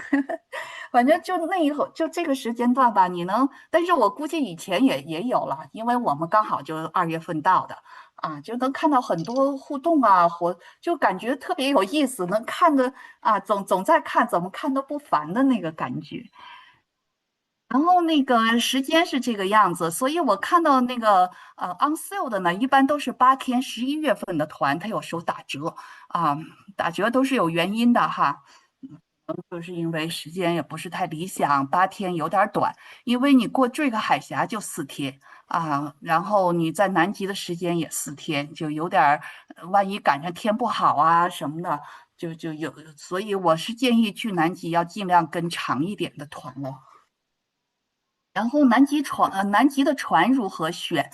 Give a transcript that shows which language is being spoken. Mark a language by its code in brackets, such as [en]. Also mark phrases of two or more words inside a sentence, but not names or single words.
[zh] 反正就那一會兒，就這個時間段吧，但是我估計以前也有了，因為我們剛好就2月份到的啊，就能看到很多互動啊，就感覺特別有意思，能看的啊，總在看，怎麼看都不煩的那個感覺。然後那個時間是這個樣子，所以我看到那個 [en] on sale [zh] 的呢，一般都是8天11月份的團，它有時候打折啊，打折都是有原因的哈，就是因為時間也不是太理想，8天有點短，因為你過這個海峽就4天啊，然後你在南極的時間也4天，就有點萬一趕上天不好啊什麼的，就有，所以我是建議去南極要盡量跟長一點的團了。然後南極的船如何選？